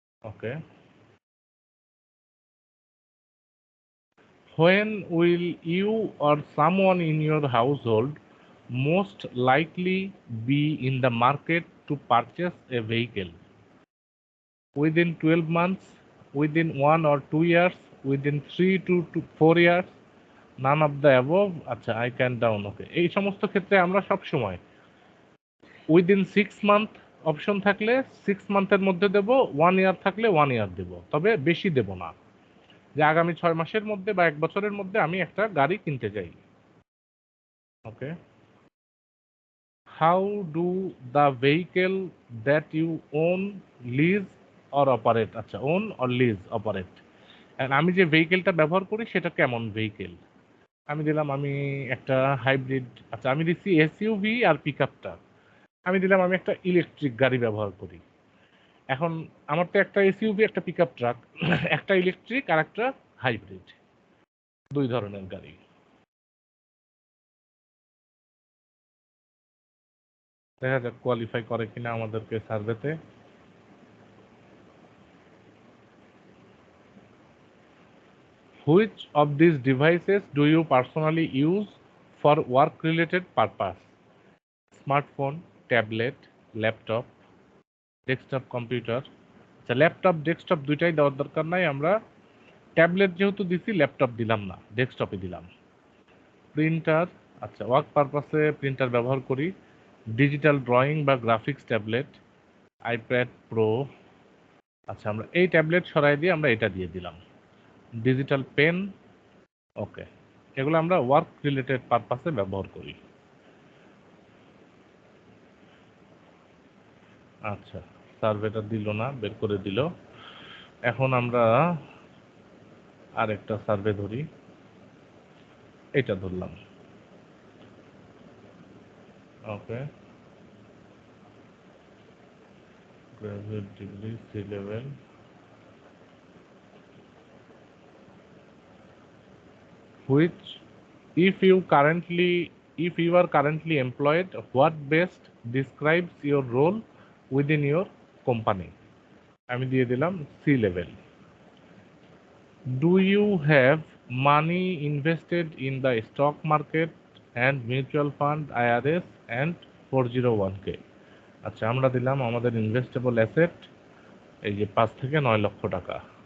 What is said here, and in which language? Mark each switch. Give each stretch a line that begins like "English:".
English: Okay, when will you or someone in your household most likely be in the market to purchase a vehicle? Within 12 months, within 1 or 2 years, within 3 to 4 years, none of the above? আচ্ছা, I can down।
Bangla: ওকে, এই সমস্ত ক্ষেত্রে আমরা সব সময় within 6 month option থাকলে 6 মান্থের মধ্যে দেব, 1 ইয়ার থাকলে 1 ইয়ার দেব, তবে বেশি দেব না। যে আগামী 6 মাসের মধ্যে বা 1 বছরের মধ্যে আমি একটা গাড়ি কিনতে চাই।
English: Okay, how do the vehicle that you own, lease or operate?
Bangla: আচ্ছা,
English: own or lease, operate, and
Bangla: আমি যে ভেহিকেলটা ব্যবহার করি সেটা কেমন ভেহিকেল? আমি দিলাম আমি একটা হাইব্রিড, আচ্ছা আমি দিচ্ছি এসইউভি আর পিকআপটা। আমি দিলাম আমি একটা ইলেকট্রিক গাড়ি ব্যবহার করি। এখন আমার তো একটা এসইউভি, একটা পিকআপ ট্রাক, একটা ইলেকট্রিক আর একটা হাইব্রিড, 2 ধরনের গাড়ি। দেখা যাক কোয়ালিফাই করে কিনা আমাদেরকে সার্ভেতে।
English: Which of these devices do you personally use for work related purpose, smartphone, tablet, laptop, desktop computer.
Bangla: আচ্ছা, ল্যাপটপ ডেস্কটপ দুইটাই দেওয়ার দরকার নাই, আমরা ট্যাবলেট যেহেতু দিছি ল্যাপটপ দিলাম না, ডেস্কটপে দিলাম। প্রিন্টার, আচ্ছা ওয়ার্ক পারপাসে প্রিন্টার ব্যবহার করি। ডিজিটাল ড্রয়িং বা গ্রাফিক্স ট্যাবলেট, আইপ্যাড প্রো, আচ্ছা আমরা এই ট্যাবলেট সরাই দিয়ে আমরা এটা দিয়ে দিলাম। ডিজিটাল পেন, ওকে, এগুলো আমরা ওয়ার্ক রিলেটেড পারপাসে ব্যবহার করি। আচ্ছা, সার্ভেটা দিল না, বের করে দিল। এখন আমরা আরেকটা সার্ভে ধরি, এটা ধরলাম।
English: Okay, graduate degree, C level, which if you are currently employed, what best describes your role within your company?
Bangla: আমি দিয়ে দিলাম
English: C level. Do you have money invested in the stock market and mutual fund, IRS and 401k?
Bangla: আচ্ছা, আমরা দিলাম আমাদের investable asset এই যে 5 থেকে 9 লক্ষ টাকা।